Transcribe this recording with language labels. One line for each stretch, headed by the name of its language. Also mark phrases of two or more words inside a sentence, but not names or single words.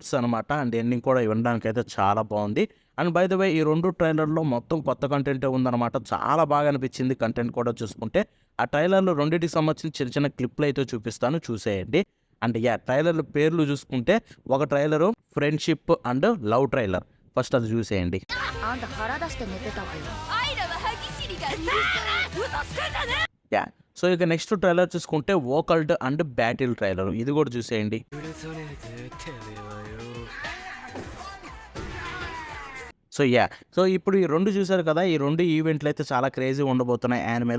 Telugu: అండ్ ఎండింగ్ కూడా వినడానికి అయితే చాలా బాగుంది.
English: and by the way
Telugu: ఈ 2 ట్రైలర్‌లో మొత్తం కొత్త కంటెంటే ఉందన్నమాట. చాలా బాగా అనిపించింది కంటెంట్ కూడా చూసుకుంటే. ఆ ట్రైలర్‌లో రెండిటికి సంబంధించిన చిన్న చిన్న క్లిప్‌లయితే చూపిస్తాను చూసేయండి. అండ్ ట్రైలర్‌ల పేర్లు చూసుకుంటే ఒక ట్రైలరు
English: friendship and love trailer.
Telugu: ఫస్ట్ అది చూసేయండి.
Japanese: あんた腹出して寝てたわよ。
Telugu: సో ఇక
English: next trailer
Telugu: చూసుకుంటే
English: vocald and battle trailer.
Telugu: ఇది కూడా చూసేయండి. సో ఇప్పుడు ఈ 2 చూసారు కదా! ఈ 2 ఈవెంట్లు అయితే చాలా క్రేజీ ఉండబోతున్నాయి యానిమేలో.